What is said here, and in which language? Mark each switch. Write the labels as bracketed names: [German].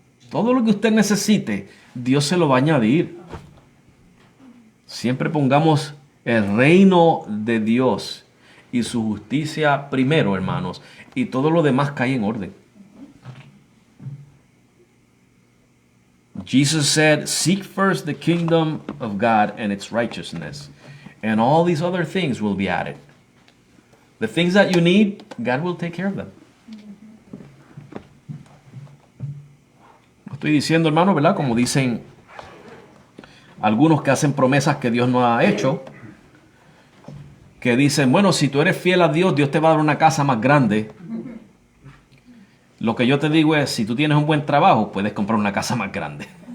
[Spanish] Todo lo que usted necesite, Dios se lo va a añadir. Siempre pongamos el reino de Dios y su justicia primero, hermanos, y todo lo demás cae en orden. [English] Jesus said, "Seek first the kingdom of God and its righteousness, and all these other things will be added." The things that you need, God will take care of them. [Spanish] Estoy diciendo, hermano, ¿verdad? Como dicen algunos que hacen promesas que Dios no ha hecho, que dicen, bueno, si tú eres fiel a Dios, Dios te va a dar una casa más grande. Lo que yo te digo es, si tú tienes un buen trabajo, puedes comprar una casa más grande.